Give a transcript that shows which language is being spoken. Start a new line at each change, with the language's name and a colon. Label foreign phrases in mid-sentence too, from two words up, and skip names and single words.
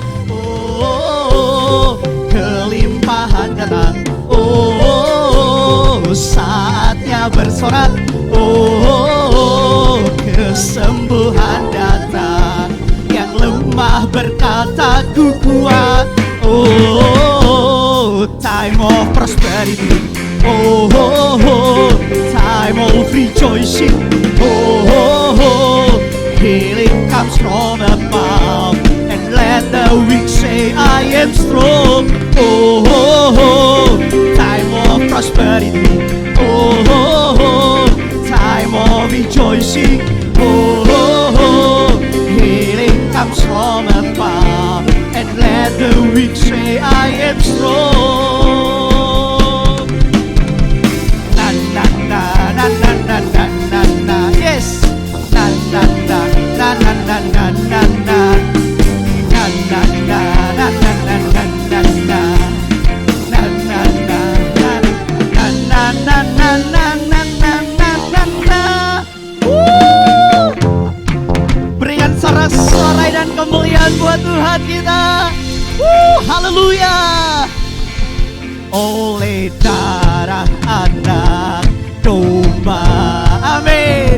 Indonesian: Oh, kelimpahan datang. Oh, saatnya bersorak. Oh, kesembuhan datang. Yang lemah berkata ku kuat.
English: Oh, time of prosperity. Oh, time of rejoicing. Oh, healing comes from above. And let the weak say, I am strong. Oh, time of prosperity. Oh, time of rejoicing. Oh, healing comes from above. And let the weak say, I am strong. Na na na na na na na na na. Yes. Na na na na na na na na na. Na na na na na na na na na. Na na na na na na na na na na na na.
Indonesian: Berikan sorak-sorai dan kemuliaan buat Tuhan kita. Haleluya. Oleh darah anak domba, amin.